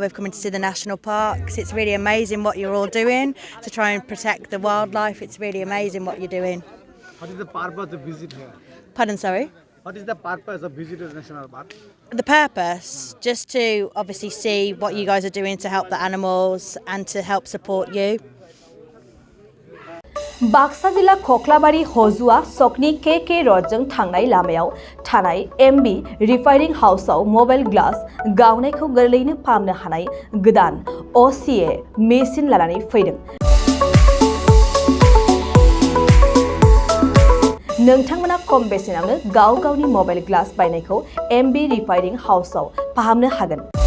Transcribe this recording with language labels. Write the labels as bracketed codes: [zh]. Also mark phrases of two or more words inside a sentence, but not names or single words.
[en] We've come in to see the national parks. It's really amazing what you're all doing to try and protect the wildlife. It's really amazing what you're doing. What is the purpose of visit here? Pardon, sorry? What is the purpose of visiting national park? The purpose, just to obviously see what you guys are doing to help the animals and to help support you. [brx] बाक्सा जिल्ला खख्लाबारि हजुआ सकनि के रडजों थांनाय लामायाव थानाय एमबी रिफाइनिं हाउसआव [en] mobile glass [brx] गावनायखौ गोरलैनो फाहामनो हानाय गोदान [en] OCA machine [brx] लानानै फैदों। नोंथांमोना खम बेसेनावनो गाव गावनि [en] mobile glass [brx] बायनायखौ एमबी रिफाइनिं हाउसआव फाहामनो हागोन।